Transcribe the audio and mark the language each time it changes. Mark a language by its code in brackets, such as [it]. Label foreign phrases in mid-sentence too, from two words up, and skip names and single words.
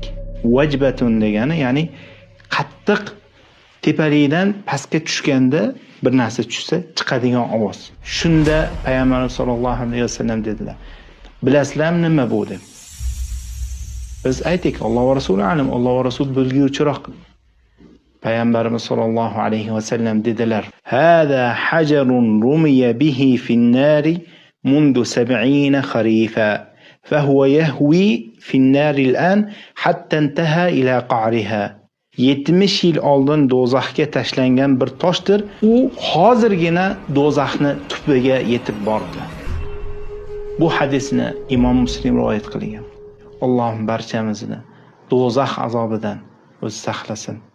[uz] Wajbatun degani, ya'ni qattiq tepalikdan pastga tushganda bir narsa tushsa chiqadigan ovoz. Shunda payg'ambar [ar] صلى الله عليه وسلم [uz] dedilar, bilasizlarmi nima bu deb? Biz aytdik, [ar] الله ورسوله أعلم, [uz] Alloh va Rasul bilguvchiroq. Payg'ambarimiz [ar] صلى الله عليه وسلم [uz] dedilar, [ar] هذا حجر رمي به في النار منذ 70 خريفا فهو يهوي في النار الآن حتى انتهى إلى قعرها. [uz] 70 yil oldin do'zaxga tashlangan bir toshdir. U hozirgina do'zaxni tubiga yetib bordi. Bu hadisni Imom Muslim rivoyat qilgan. Allohim barchamizni do'zax azobidan o'zi saqlasin.